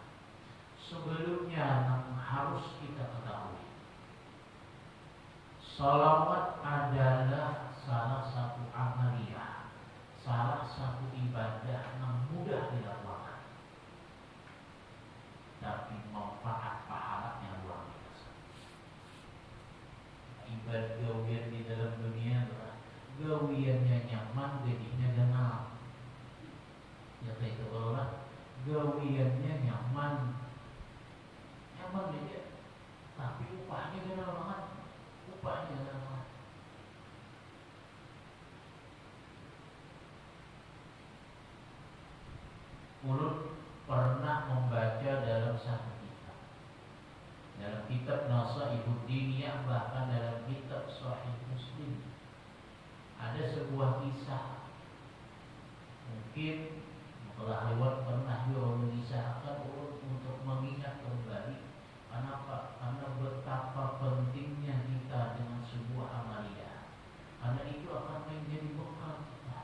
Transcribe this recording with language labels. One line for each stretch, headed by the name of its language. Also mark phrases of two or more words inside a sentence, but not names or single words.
Indonesian: Sebelumnya yang harus kita ketahui, sholawat adalah salah satu amaliyah, salah satu ibadah yang mudah dilakukan, tapi manfaat pahalanya luar biasa.
Banjar: Ibadah gawian di dalam dunia adalah gawiannya nyaman, gajinya ganal. Ya kayak itu orang gawiannya nyaman aja, tapi upahnya ganal banget, upahnya ganal banget.
Indonesian: Ulun pernah membaca dalam satu kitab, dalam kitab Nasaihud Diniyah, bahkan dalam kitab Sahih Muslim, ada sebuah kisah. Mungkin telah lewat, pernah juga mengisahkan ulun untuk mengingat kembali. Kenapa? Karena betapa pentingnya kita dengan sebuah amalia, karena itu akan menjadi bekal kita.